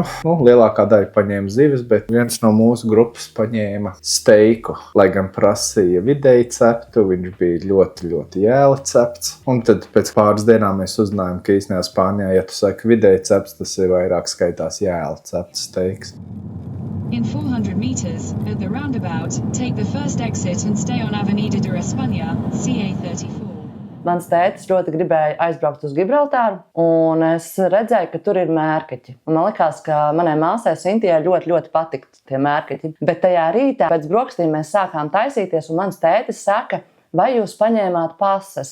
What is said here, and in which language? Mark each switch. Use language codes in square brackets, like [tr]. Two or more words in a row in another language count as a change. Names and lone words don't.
[lv] Lielākā daļa paņēma zivis, bet viens no mūsu grupas paņēma steiku. Lai gan prasīja vidēji ceptu, viņš bija ļoti, ļoti jēli cepts. Un tad pēc pāris dienām mēs uzzinājām, ka īstenībā Spānijā, ja tu saki vidēji cepts, tas ir vairāk skaitās jēli cepts steiks. [en] In 400 meters, at the roundabout, take the first exit and stay on Avenida de España, CA34. [lv] Mans tētis ļoti gribēja aizbraukt uz Gibraltāru, un es redzēju, ka tur ir mērkaķi. Un man likās, ka manai māsai Sintijai ļoti, ļoti patikt tie mērkaķi. Bet tajā rītā pēc brokastīm mēs sākām taisīties, un mans tētis saka, vai jūs paņēmāt pases?